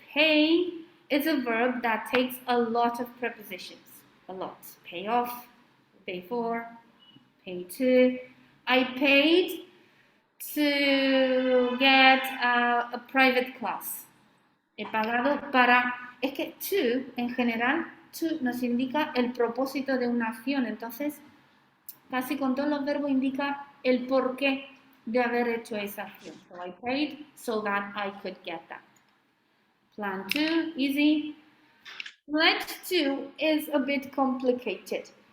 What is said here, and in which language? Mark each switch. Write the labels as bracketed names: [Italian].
[English] Pay is a verb that takes a lot of prepositions. A lot. Pay off, pay for, pay to. I paid to get a private class. [Spanish] He pagado para. Es que to, en general, to nos indica el propósito de una acción. Entonces, casi con todos los verbos indica el por qué de haber hecho esa acción. [English] So I paid so that I could get that. Plan 2, easy. Pledge 2 is a bit complicated.